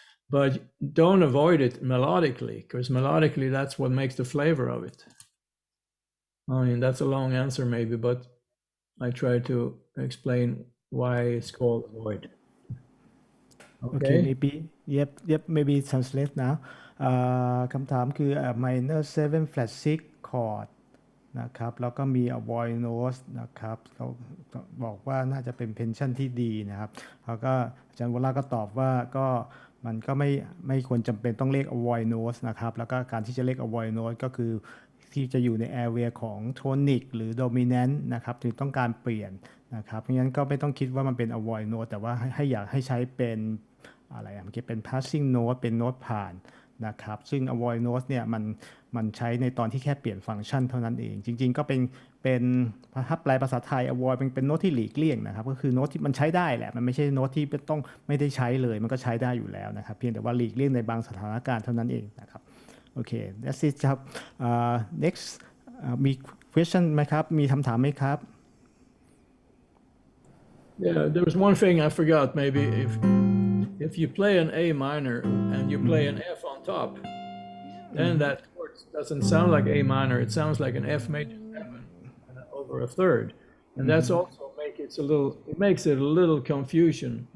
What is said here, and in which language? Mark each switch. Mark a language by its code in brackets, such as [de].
[en] But don't avoid it melodically, because melodically that's what makes the flavor of it. I mean, that's a long answer maybe, but I try to explain why it's called avoid. Okay, maybe maybe translate now. [th] คำถามคือ minor 7 flat 6 chord นะครับแล้วก็มี avoid notes นะครับเขาบอกว่าน่าจะเป็น pension ที่ดีนะครับแล้วก็อาจารย์วราก็ตอบว่าก็มันก็ไม่ควรจำเป็นต้องเลข avoid notes นะครับแล้วก็การที่จะเลข avoid notes ก็คือที่จะอยู่ใน area ของ tonic หรือ dominant นะครับถึงต้องการเปลี่ยนนะครับเพราะฉะนั้นก็ไม่ต้องคิดว่ามันเป็น avoid note แต่ว่าอยากให้ใช้เป็นอะไรเมื่อกี้เป็น passing note เป็นโน้ตผ่าน นะครับซึ่ง avoid note เนี่ยมันใช้ในตอนที่แค่เปลี่ยนฟังก์ชันเท่านั้นเองจริงๆก็เป็นถ้าแปลภาษาไทย avoid เป็นโน้ตที่หลีกเลี่ยงนะครับก็คือโน้ตที่มันใช้ได้แหละมันไม่ใช่โน้ตที่ต้องไม่ได้ใช้เลยมันก็ใช้ได้อยู่แล้วนะครับเพียงแต่ว่าหลีกเลี่ยงในบางสถานการณ์เท่านั้นเองนะครับโอเค [en] that's it [th] ครับnext มี question ไหมครับมีคำถามไหมครับ [en] Yeah, there was one thing I forgot. Maybe if you play an A minor and you play an F on top, then that chord doesn't sound like A minor. It sounds like an F major 7 over a third, and that's also makes it a little confusion.